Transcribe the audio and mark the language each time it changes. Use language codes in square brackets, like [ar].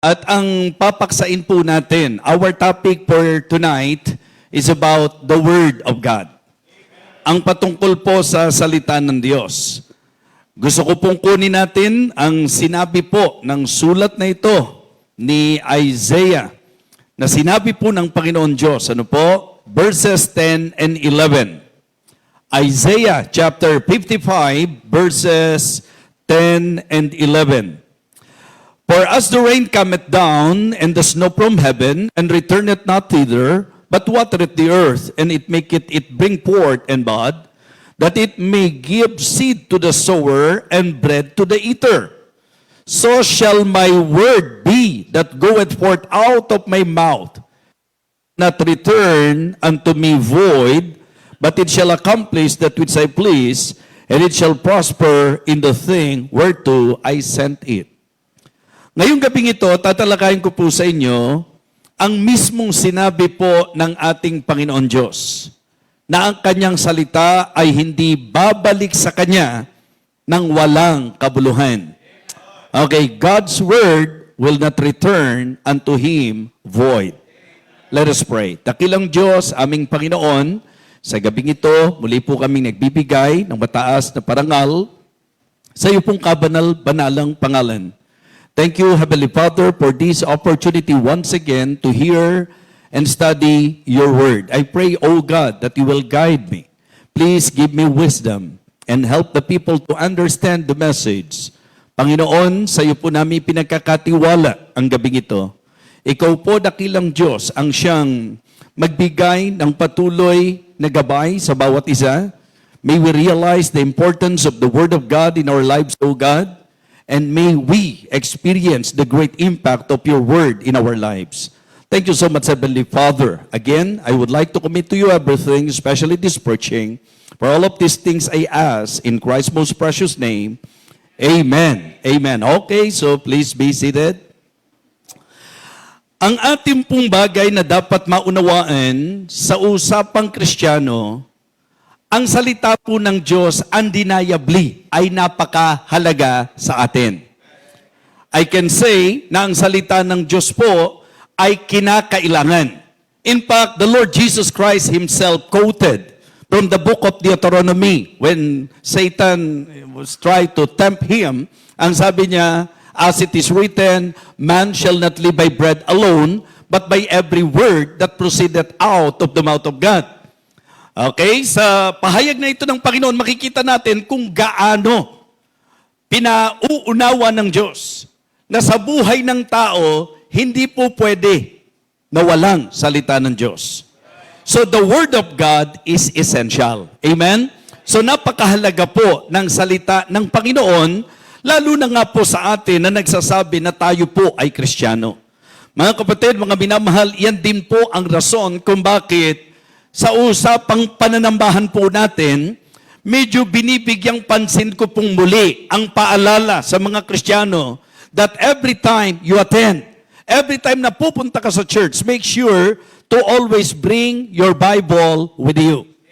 [tl] At ang papaksain po natin, [en] our topic for tonight is about the Word of God. [tl] Ang patungkol po sa salita ng Diyos. Gusto ko pong kunin natin ang sinabi po ng sulat na ito ni Isaiah na sinabi po ng Panginoon Diyos. Ano po? [en] Verses 10 and 11. Isaiah chapter 55 verses 10 and 11. For as the rain cometh down, and the snow from heaven, and returneth not thither, but watereth the earth, and it maketh it bring forth and bud, that it may give seed to the sower, and bread to the eater. So shall my word be that goeth forth out of my mouth, not return unto me void, but it shall accomplish that which I please, and it shall prosper in the thing whereto I sent it. [tl] Ngayong gabing ito, tatalakayin ko po sa inyo ang mismong sinabi po ng ating Panginoon Diyos na ang kanyang salita ay hindi babalik sa kanya ng walang kabuluhan. [en] Okay, God's word will not return unto Him void. Let us pray. [tl] Dakilang Diyos, aming Panginoon, sa gabing ito, muli po kaming nagbibigay ng mataas na parangal sa iyo pong kabanal-banalang pangalan. [en] Thank you, Heavenly Father, for this opportunity once again to hear and study your word. I pray, O God, that you will guide me. Please give me wisdom and help the people to understand the message. [tl] Panginoon, sa iyo po namin pinagkakatiwala ang gabing ito. Ikaw po, dakilang Diyos, ang siyang magbigay ng patuloy na gabay sa bawat isa. [en] May we realize the importance of the Word of God in our lives, O God. And may we experience the great impact of your word in our lives. Thank you so much, Heavenly Father. Again, I would like to commit to you everything, especially this preaching. For all of these things I ask in Christ's most precious name. Amen. Amen. Okay, so please be seated. [tl] Ang ating pong bagay na dapat maunawaan sa usapang Kristiyano, ang salita po ng Diyos, undeniably, ay napakahalaga sa atin. [en] I can say [tl] na ang salita ng Diyos po ay kinakailangan. [en] In fact, the Lord Jesus Christ Himself quoted from the book of Deuteronomy when Satan was trying to tempt Him. [tl] Ang sabi niya, [en] as it is written, man shall not live by bread alone, but by every word that proceedeth out of the mouth of God. [tl] Okay, sa pahayag na ito ng Panginoon, makikita natin kung gaano pinauunawa ng Diyos na sa buhay ng tao, hindi po pwede na walang salita ng Diyos. [en] So the Word of God is essential. Amen? [tl] So napakahalaga po ng salita ng Panginoon, lalo na nga po sa atin na nagsasabi na tayo po ay Kristiyano. Mga kapatid, mga minamahal, yan din po ang rason kung bakit sa usapang pananambahan po natin, medyo binibigyang pansin ko pong muli ang paalala sa mga Kristiyano [en] that every time you attend, every time [tl] na pupunta ka sa church, [en] make sure to always bring your Bible with you.